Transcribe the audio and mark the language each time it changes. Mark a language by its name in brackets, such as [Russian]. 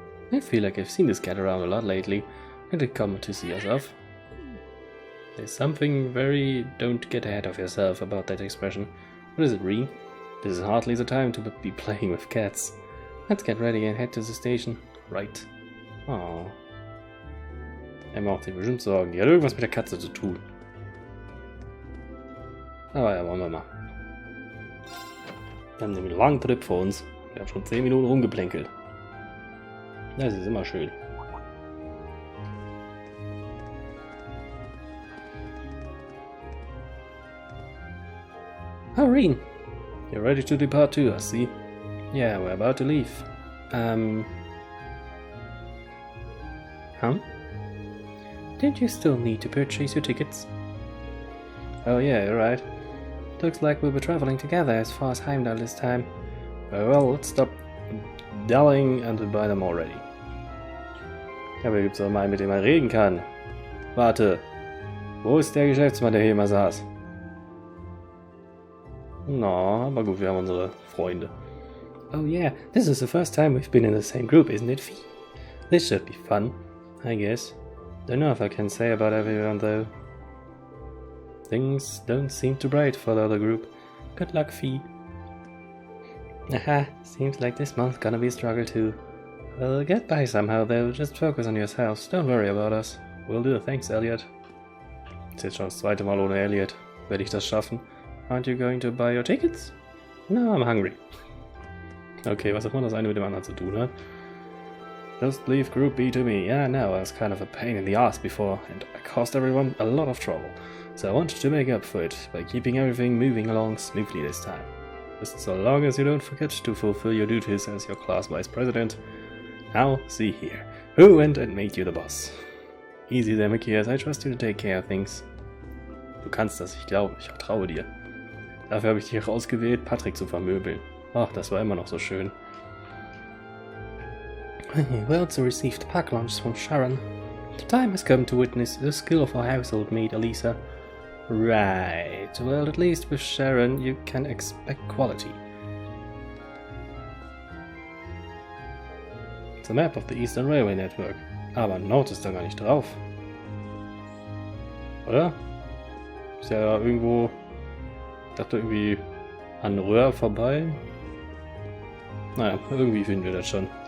[English] I feel like I've seen this cat around a lot lately. Did it come to see us off? There's something very don't get ahead of yourself about that expression. What is it, Reen? This is hardly the time to be playing with cats. Let's get ready and head to the station. Right. Oh. [German] Macht sich bestimmt Sorgen. Die hat irgendwas mit der Katze zu tun. Aber ja, wollen wir mal. Wir haben einen langen Trip vor uns. Wir haben schon 10 Minuten rumgeplänkelt. Das ist immer schön. [English] Oh, Reen. You're ready to depart too, I see. Yeah, we're about to leave. Huh? Did you still need to purchase your tickets? Oh yeah, you're right. Looks like we'll be traveling together as far as Heimdallr this time. Well, let's stop dallying and buy them already. [German] Aber hier gibt's auch mal einen, mit dem man reden kann. Warte. Wo ist der Geschäftsmann, der hier immer saß? No, aber gut, wir haben unsere Freunde. [English] Oh yeah, this is the first time we've been in the same group, isn't it, Fee? This should be fun, I guess. Don't know if I can say about everyone though. Things don't seem too bright for the other group. Good luck, Fee. Aha, seems like this month's gonna be a struggle too. We'll get by somehow though, just focus on yourselves, don't worry about us. Will do, thanks Elliot. [German] Ist jetzt schon das zweite Mal ohne Elliot. Werde ich das schaffen? [English] Aren't you going to buy your tickets? No, I'm hungry. [German] Okay, was auch immer das eine mit dem anderen zu tun hat. [English] Just leave Group B to me. Yeah, no, I was kind of a pain in the ass before, and I caused everyone a lot of trouble. So I wanted to make up for it by keeping everything moving along smoothly this time. Just so long as you don't forget to fulfill your duties as your class vice president. Now, see here. Who went and made you the boss? Easy there, Mahcias. I trust you to take care of things. [German] Du kannst das, ich glaube, ich vertraue dir. Dafür habe ich dich auch ausgewählt, Patrick zu vermöbeln. Ach, das war immer noch so schön. [English] We also received pack lunch from Sharon. The time has come to witness the skill of our household maid, Elisa. Right. Well, at least with Sharon, you can expect quality. It's a map of the Eastern Railway Network. [German] Aber Nord ist da gar nicht drauf. Oder? Ist ja irgendwo... Ich dachte irgendwie an Roer vorbei. Naja, irgendwie finden wir das schon.